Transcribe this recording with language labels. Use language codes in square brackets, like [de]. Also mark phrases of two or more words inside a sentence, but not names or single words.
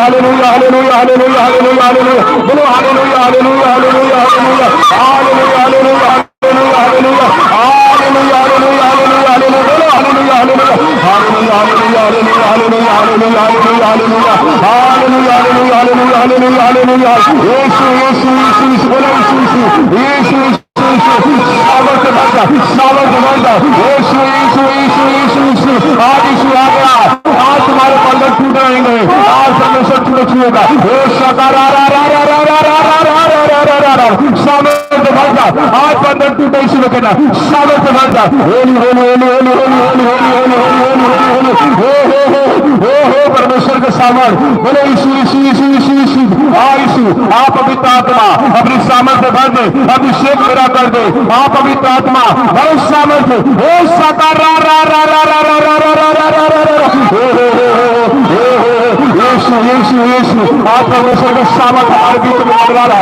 [hi] हालेलुया हालेलुया हालेलुया हालेलुया हालेलुया बोलो हालेलुया हालेलुया हालेलुया हालेलुया हालेलुया हालेलुया हालेलुया हालेलुया हालेलुया हालेलुया हालेलुया बोलो हालेलुया हालेलुया हालेलुया हालेलुया हालेलुया हालेलुया हालेलुया हालेलुया हालेलुया हालेलुया हालेलुया हालेलुया यीशु यीशु यीशु यीशु बोलो यीशु यीशु सामर्थ बढ़ता यीशु यीशु यीशु यीशु यीशु आज यीशु आ गया। आज तुम्हारे बंधन टूट रहेंगे। आज परमेश्वर तुम्हें छुएगा। सामर्थ बढ़ता आज बंधन टूटे यीशु में कहना सामर्थ बढ़ता [en] holy holy holy holy holy holy holy holy [hi] हो परमेश्वर के सामर्थ बोले यीशु यीशु यीशु यीशु यीशु यीशु आप पवित्र आत्मा अपनी सामर्थ्य भर दे अभिषेक मेरा कर दे। आप पवित्र आत्मा बहुत सामर्थ्य हो सका यीशु यीशु यीशु आप परमेश्वर का सामर्थ्य हमारे बीच में बढ़ रहा है।